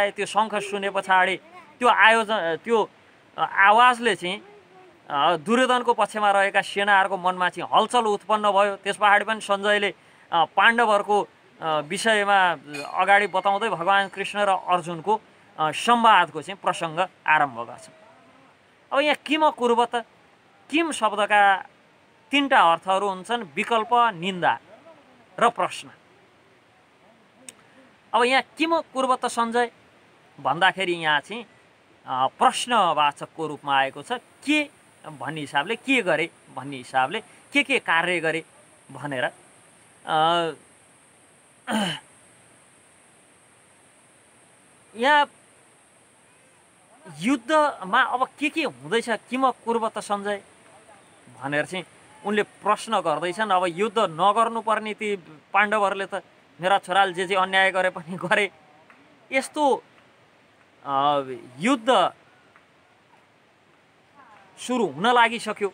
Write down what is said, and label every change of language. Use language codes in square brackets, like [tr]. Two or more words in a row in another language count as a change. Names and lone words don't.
[ne] त्यो शङ्ख सुने पछाडि त्यो आवाजले चाहिँ दुर्योधनको पक्षमा रहेका सेनाहरूको मनमा चाहिँ हलचल उत्पन्न भयो। त्यस पछाडि पनि सञ्जयले पाण्डवहरूको विषयमा अगाडि बताउँदै भगवान् कृष्ण र अर्जुनको संवादको चाहिँ प्रसङ्ग आरम्भ गर्छ। अब यहाँ [sa] किम कुर्वत [ne] किम शब्दका तीनटा अर्थहरू हुन्छन्, विकल्प, निन्दा र प्रश्न। अब यहाँ [sa] किम कुर्वत सञ्जय [ne] भन्दाखेरि यहाँ चाहिँ प्रश्नवाचकको रूपमा आएको छ। के भन्ने हिसाबले, के गरे भन्ने हिसाबले, के कार्य गरे भनेर। यहाँ युद्धमा अब के हुँदैछ, [sa] किम कुर्वत सञ्जय [ne] भनेर चाहिँ उनले प्रश्न गर्दैछन्। अब युद्ध नगर्नुपर्ने ती पाण्डवहरूले त मेरा छोराले जे अन्याय गरे पनि गरे, यस्तो युद्ध सुरु हुन लागिसक्यो।